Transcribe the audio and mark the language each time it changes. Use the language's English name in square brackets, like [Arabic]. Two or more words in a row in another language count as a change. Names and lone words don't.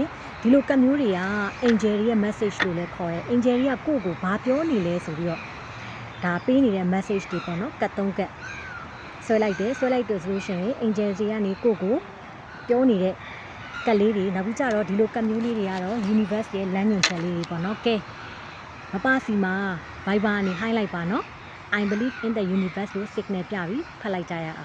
[Burmese] ဒီလိုကတ်မျိုးတွေက angel တွေရဲ့ message လို့လည်းခေါ်တယ် angel တွေကကိုယ့်ကိုဘာပြောနေလဲဆိုပြီးတော့ဒါပေးနေတဲ့ message တွေပေါ့နော်ကတ်3ကတ်ဆွဲလိုက်တယ်ဆိုလို့ရှိရင် angel တွေကနေကိုယ့်ကိုပြောနေတဲ့ကတ်လေးတွေနောက်ပြီးကြတော့ဒီလိုကတ်မျိုးလေးတွေကတော့ universe ရဲ့လမ်းညွှန်ချက်လေးတွေပေါ့နော်ကဲမပါစီမှာ Viber နေ highlight ပါနော် [English] I believe in the universe [Burmese] လို့ signal ပြပြီးဖတ်လိုက်ကြရအောင်